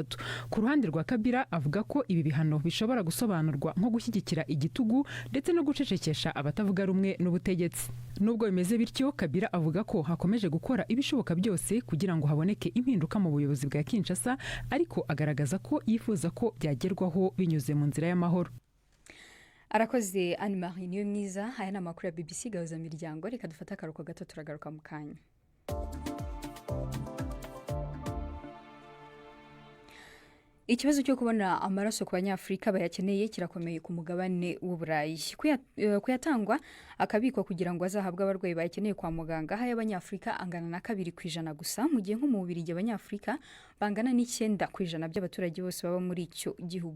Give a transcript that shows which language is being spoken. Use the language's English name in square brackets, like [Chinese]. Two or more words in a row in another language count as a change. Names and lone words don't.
[Kinyarwanda] Ku ruhande rwa Kabila avuga ko ibi bihano bishobora gusobanurwa nko gushyigikira igitugu ndetse no gucecekesha abatavuga rumwe n'ubutegetsi. Nubwo bimeze bityo, Kabila avuga ko hakomeje gukora ibishoboka byose kugira ngo haboneke impinduka mu buyobozi bwa Kinshasa, ariko agaragaza ko yifuza ko byagerwaho binyuze mu nzira y'amahoro. Arakoze Anne Marie niwe mwiza. Aya ni amakuru ya BBC Gahuza Miryango. Reka dufate akaruhuko gato turagaruka mu kanya. Ikibazo cyo kubona amaraso ku banyafrika bayakeneye kirakomeye ku mugabane w'Uburayi. Kuyatangwa akabikwa kugira ngo azahabwe abarwayi bayakeneye kwa muganga, haya abanyafrika angana na 2% gusa, mu gihe nko mu Bubiligi abanyafrika bangana n'9% by'abaturage bose baba muri icyo gihugu.